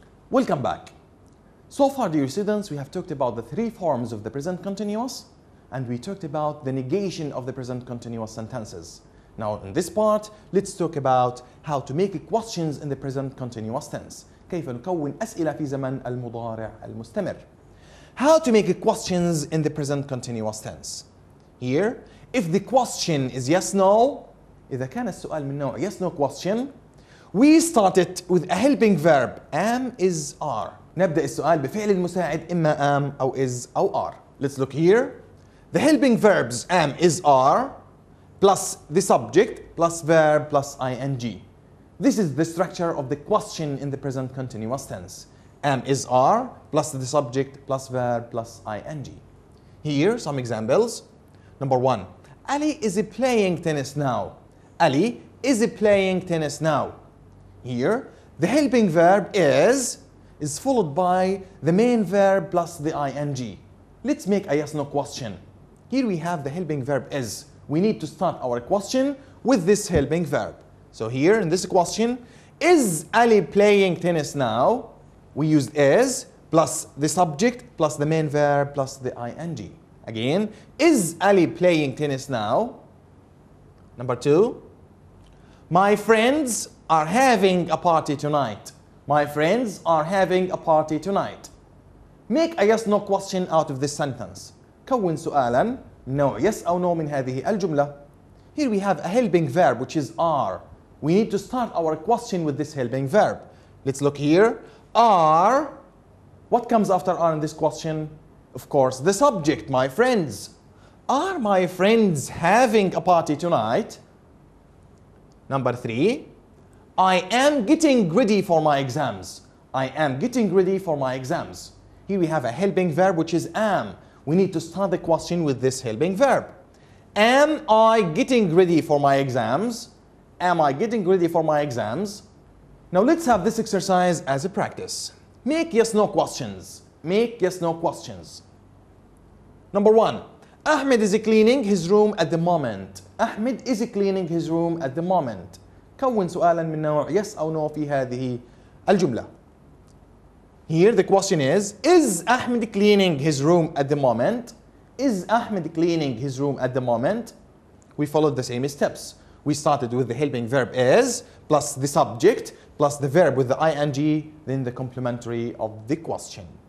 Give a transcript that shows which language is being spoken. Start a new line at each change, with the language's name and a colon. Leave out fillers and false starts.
English: Welcome back. So far, dear students, we have talked about the three forms of the present continuous, and we talked about the negation of the present continuous sentences. Now, in this part, let's talk about how to make questions in the present continuous tense.
Arabic: كيف نكون أسئلة في زمن المضارع المستمر.
English: How to make questions in the present continuous tense. Here, if the question is yes, no,
Arabic: إذا كان السؤال من نوع
English: yes, no question, we start it with a helping verb am, is, are.
Arabic: نبدأ السؤال بفعل المساعد إما am أو is أو are.
English: Let's look here. The helping verbs am, is, are plus the subject plus verb plus ing. This is the structure of the question in the present continuous tense. Am, is, are plus the subject plus verb plus ing. Here some examples. Number one, Ali is playing tennis now. Ali is playing tennis now. Here, the helping verb is followed by the main verb plus the ing. Let's make a yes-no question. Here we have the helping verb is. We need to start our question with this helping verb. So here in this question, is Ali playing tennis now? We use is plus the subject plus the main verb plus the ing. Again, is Ali playing tennis now? Number two, my friends are having a party tonight. My friends are having a party tonight. Make a yes no question out of this sentence.
Arabic: كون سؤالا نوع yes أو no من هذه الجملة.
English: Here we have a helping verb which is are. We need to start our question with this helping verb. Let's look here. Are. What comes after are in this question? Of course, the subject, my friends. Are my friends having a party tonight? Number three, I am getting ready for my exams. I am getting ready for my exams. Here we have a helping verb which is am. We need to start the question with this helping verb. Am I getting ready for my exams? Am I getting ready for my exams? Now let's have this exercise as a practice. Make yes no questions. Make yes no questions. Number one, Ahmed is cleaning his room at the moment. Ahmed is cleaning his room at the moment.
Arabic: كون سؤالا من نوع yes أو no في هذه الجملة.
English: Here the question is Ahmed cleaning his room at the moment? Is Ahmed cleaning his room at the moment? We followed the same steps. We started with the helping verb is plus the subject plus the verb with the ing, then the complementary of the question.